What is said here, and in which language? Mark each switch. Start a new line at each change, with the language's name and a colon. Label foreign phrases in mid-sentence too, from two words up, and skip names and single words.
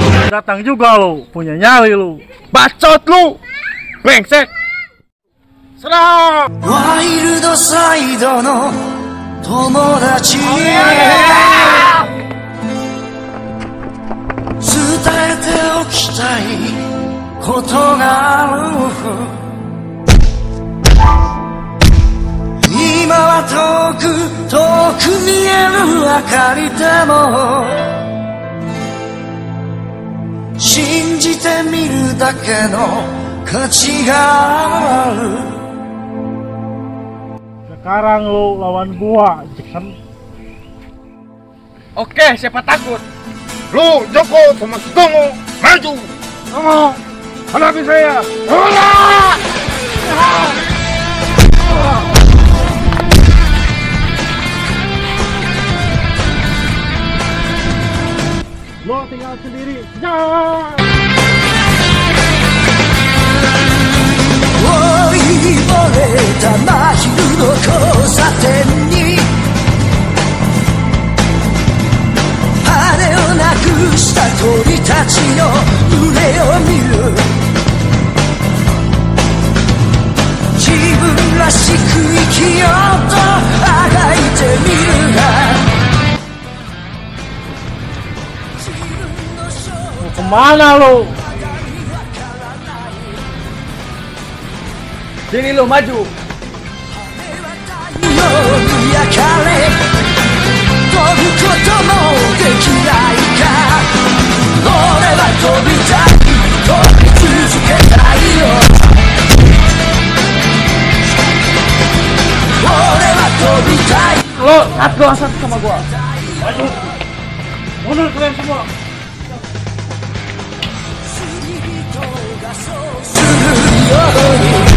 Indonesian: Datang juga lu, punya nyali lu. Bacot lu. Brengsek. Serang!
Japanese: ワイルドサイドの友達へ伝えておきたいことがある。今は遠く見える明かりでも信じてみるだけの価値がある。
Indonesian: Sekarang lu lawan gua, Jackson. Oke, siapa takut? Lu, Joko, sama Sugong, maju! Oh, hadapi saya. Lo tinggal sendiri. Jangan.
Japanese: 追い漏れた真昼の交差点に羽をなくした鳥たちの群れを見る。自分らしく生きようとあがいてみるが
Indonesian: Kemana lu? Sini lu, maju!
Japanese: 焼かれ飛ぶこともできないか。俺は飛びたい、飛び続けたいよ。俺は飛びたい。
Indonesian: Lo, satu sama gua. Maju. Mundur kalian semua.
Japanese: するように